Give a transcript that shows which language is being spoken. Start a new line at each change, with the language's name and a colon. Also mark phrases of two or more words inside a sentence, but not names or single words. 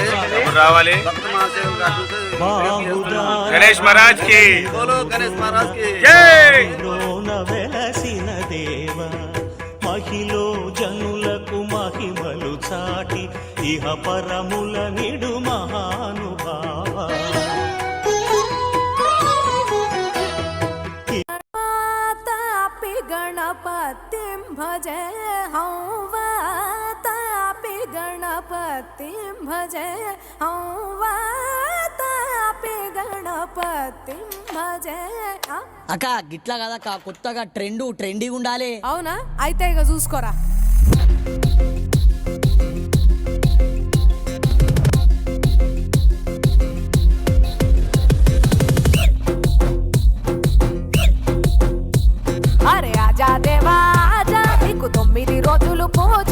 Hindi: రావాలి. गणेश महाराज की गणेश महाराज की
Telugu: వెలసిన దేవ మహిలో జనులకు మహిమలు చాటి ఇహ పరముల నిడు మహానుభావ.
Sanskrit: गणपतिं भजे हं वातापि गणपतिं भजे हं वातापि गणपतिं भजे.
Telugu: అక్క గిట్లా కదక్క, కొత్తగా ట్రెండీగా ఉండాలి. అవునా? అయితే ఇక చూసుకోరా. అరే
Hindi: आजा देवा आजा,
Telugu: నీకు 9 రోజులు పూజ.